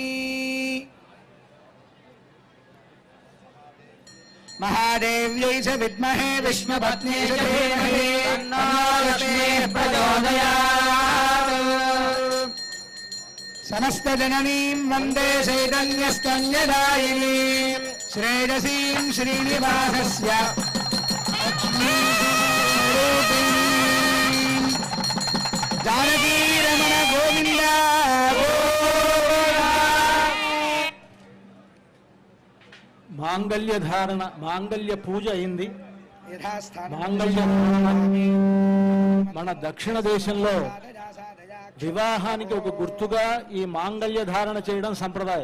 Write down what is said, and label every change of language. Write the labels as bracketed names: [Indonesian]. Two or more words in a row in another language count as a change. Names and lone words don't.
[Sanskrit] महादेव्यै च विद्महे विष्णुपत्न्यै च धीमहि तन्नो लक्ष्मीः प्रचोदयात् समस्तजननीं वन्दे चैतन्यस्तन्यदायिनीं श्रेयसीं श्रीनिवासस्य लक्ष्मीस्वरूपीं जानकीरमण गोविन्द [Telugu] మాంగళ్య ధారణ మాంగళ్య పూజ అయింది. యథాస్థానం మాంగళ్యం మన దక్షిణ దేశంలో వివాహానికి ఒక గుర్తుగా ఈ మాంగళ్య ధారణ చేయడం సంప్రదాయం.